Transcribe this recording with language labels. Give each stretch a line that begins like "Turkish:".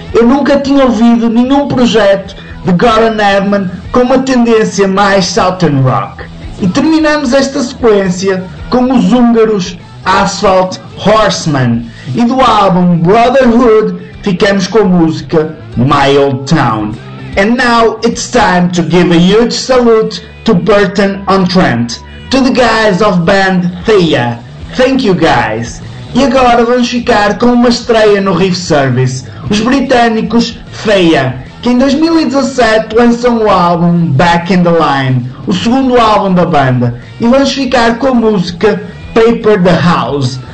Portuguese: Eu nunca tinha ouvido nenhum projeto de Göran Edman com uma tendência mais Southern Rock. E terminamos esta sequência com os húngaros Asphalt Horseman. E do álbum Brotherhood, ficamos com a música My Old Town.
English: And now it's time to give a huge salute to Burton-on-Trent, to the guys of band Thea. Thank you, guys.
Portuguese: E agora vamos ficar com uma estreia no Riff Service, os britânicos Thea, que em 2017 lançam o álbum Back in the Line, o segundo álbum da banda. E vamos ficar com a música Paper the House.